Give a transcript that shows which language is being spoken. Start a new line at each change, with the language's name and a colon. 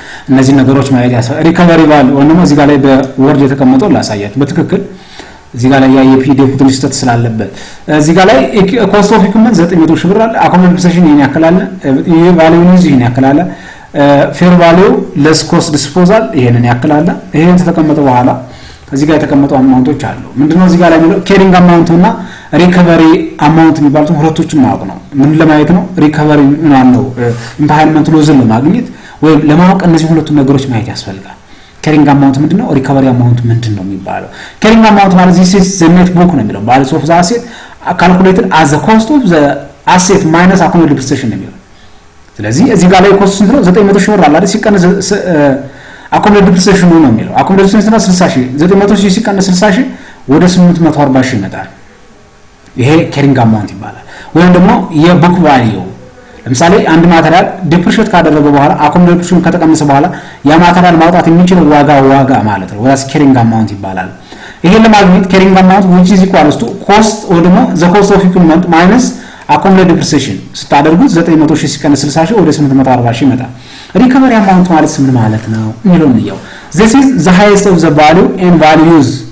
Amharic: እነዚህ ነገሮች ማየት ያስፈልጋል። ሪከቨሪ ቫልዩ ወይንም እዚህ ጋር ላይ በወርድ የተቀመጠው ላሳያችሁ በትክክል እዚህ ጋር ላይ የፒዲኤፍ ትንሽ ስህተት ስላለበት እዚህ ጋር ላይ ኮስት ኦፍ ኢኩዊፕመንት 900,000 ብር አለ። አኮሞዴት ዲፕሪሲዬሽን ይሄን ያክላል። ይሄ ቫልዩ ኒውዝ ይሄን ያክላል። ፌር ቫልዩ ለስ ኮስት ዲስፖዛል ይሄንን ያክላል። ይሄን ተቀመጠ በኋላ እዚህ ጋር የተቀመጡ አማውንቶች አሉ። ምንድነው እዚህ ጋር ላይ የሚለው ካሪንግ አማውንት እና ሪከቨሪ አማውንት የሚባሉትን ሁለቶችን ማወቅ ነው። ምን ለማየት ነው? ሪከቨሪ ነው ኢምፓየርመንት ሎዝን ለማግኘት ወይም ለማወቅ እነዚህ ሁለቱን ነገሮች ማየት ያስፈልጋል። ካሪንግ አማውንት ምንድነው? ሪከቨሪ አማውንት ምንድነው የሚባለው? ካሪንግ አማውንት ማለት
English: this is the net book
Amharic: ነው የሚለው
English: balance of the asset calculated as the cost of the asset minus accumulated depreciation
Amharic: ነው የሚለው። ስለዚህ እዚህ ጋር ላይ ኮስት ስንት ነው? 900,000 ብር አለ አይደል? ሲቀነስ
English: accumulated depreciation
Amharic: ነው የሚለው። accumulated depreciation 60,000 900,000 ሲቀነስ 60,000 ወደ 840,000 ይመጣል። ይሄ ካሪንግ አማውንት ይባላል። ወይም ደግሞ የቡክ ቫልዩ ለምሳሌ አንድ ማቴሪያል ዲፕሪሺየት ካደረገ በኋላ አኮሞዴት ዲፕሪሺየሽን ከተቀነሰ በኋላ ያ ማቴሪያል ማውጣት የሚችለው ዋጋ ማለት ነው። ወይስ ካሪንግ አማውንት ይባላል። ይሄን ለማግኘት ካሪንግ አማውንት
English: which is equals to cost or
Amharic: ደግሞ
English: the cost of equipment minus accumulated depreciation
Amharic: ስታደርጉት 900,000 ሲቀነስ 60,000 ወደ 840,000 ይመጣል። ሪከቨሪ አማውንት ማለት ምን ማለት ነው የሚለውን ነው።
English: this is the highest of the value and values